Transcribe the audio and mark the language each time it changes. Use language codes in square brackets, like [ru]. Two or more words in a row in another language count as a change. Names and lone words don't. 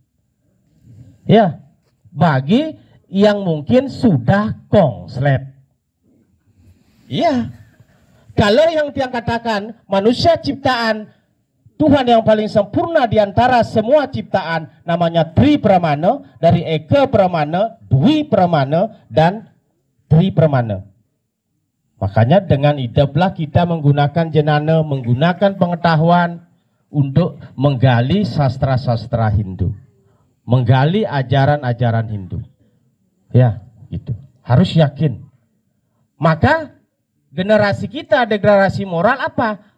[id] Bagi yang mungkin sudah konslet. Kalau yang dia katakan manusia ciptaan Tuhan yang paling sempurna di antara semua ciptaan, namanya Tri Pramana, dari Eka Pramana, Dwi Pramana, dan Tri Pramana. Makanya dengan idaplah kita menggunakan jenana, menggunakan pengetahuan untuk menggali sastra-sastra Hindu, menggali ajaran-ajaran Hindu. Gitu. Harus yakin. Maka generasi kita, degradasi moral apa?